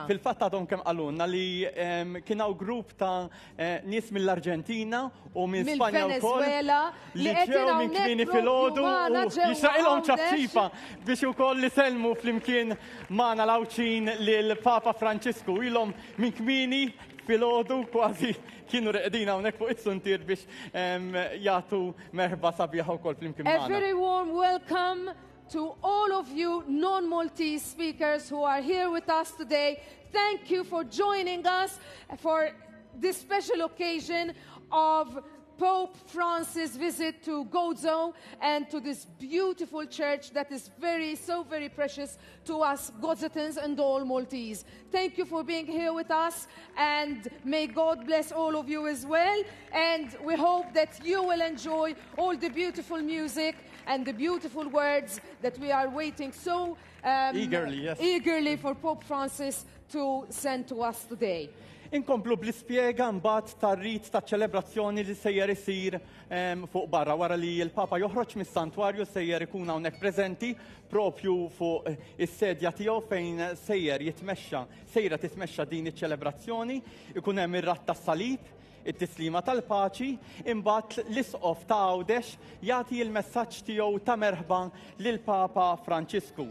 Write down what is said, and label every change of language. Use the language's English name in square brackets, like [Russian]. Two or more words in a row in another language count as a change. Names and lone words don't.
[Maltese] Fil-fatt għadhom kemm qalulna li kien hawn grupp ta' nies mill-Arġentina u minn Spanja wkoll li ġew minn kmieni filgħodu u jixraqilhom ċafċifa biex ukoll iselmu flimkien magħna l-awċin lil Papa Franċisku ilhom minn kmieni filgħodu kważi kienu reqdina hawnhekk fuq it-suntir biex jagħtu merħba sabiħa wkoll flimkien magħna. [English] A very warm welcome to all of you non-Maltese speakers who are here with us today. Thank you for joining us for this special occasion of Pope Francis' visit to Gozo and to this beautiful church that is so very precious to us Gozatans and all Maltese. Thank you for being here with us, and may God bless all of you as well. And we hope that you will enjoy all the beautiful music and the beautiful words that we are waiting eagerly for Pope Francis to send to us today. [Maltese] Inkomplu bl-ispjega mbagħad tar-rit ta' ċelebrazzjoni li sejjer isir fuq barra wara li l-Papa joħroġ mis-santwarju sejjer ikun hawnhekk preżenti propju fuq is-sedja tiegħu fejn sejra titmexxa din iċ-ċelebrazzjoni, ikun hemm ir-ratt tas-salib, it-tislima tal-paċi, imbagħad l-isqof ta' Għawdex jagħti l-messaġġ tiegħu ta' merħba lill-Papa Franċisku.